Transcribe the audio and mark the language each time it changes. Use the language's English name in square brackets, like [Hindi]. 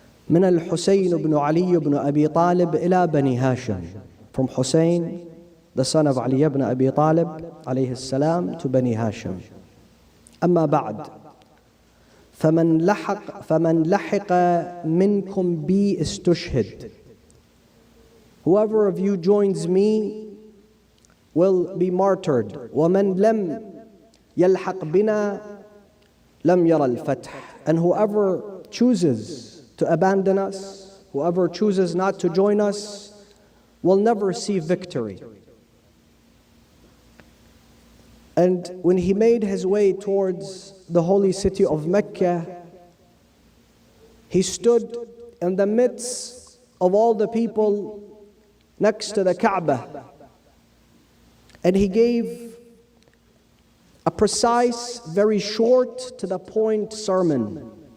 [Arabic] من الحسين بن علي بن أبي طالب إلى بني هاشم. [English] From Hussein, the son of Ali ibn Abi Talib, alayhi salam, to Bani Hashim. [Arabic] أما بعد فمن لحق منكم بي استشهد. [English] Whoever of you joins me will be martyred. [Arabic] ومن لم يلحق بنا لم يرى الفتح. [English] And whoever chooses to abandon us, whoever chooses not to join us, will never see victory. And when he made his way towards the holy city of Mecca, he stood in the midst of all the people next to the Kaaba, and he gave a precise, very short, to the point sermon.